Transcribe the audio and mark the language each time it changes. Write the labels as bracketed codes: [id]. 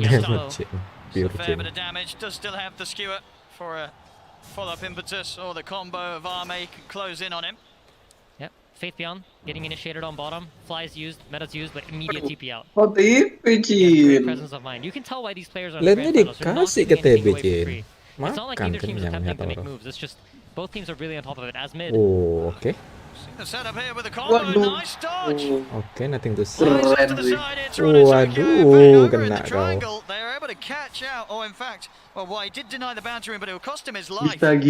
[en] Yes, a fair bit of damage. Does still have the skewer for a follow-up impetus, or the combo of Arme can close in on him. Yep. Faith Beyond getting initiated on bottom. Flies used, meta's used, but immediate TP out. Oh, TP, Jin. Presence of mind. You can tell why these players are [id] Lainnya dikasih ke TB, Jin. [en] It's not like either team's attempting to make moves. It's just both teams are really on top of it. As mid. Oh, okay. The setup here with the combo. Nice dodge. Okay, nothing to say. [id] Waduh, kena kau. [en] They're able to catch out. Oh, in fact, well, he did deny the boundary, but it will cost him his life.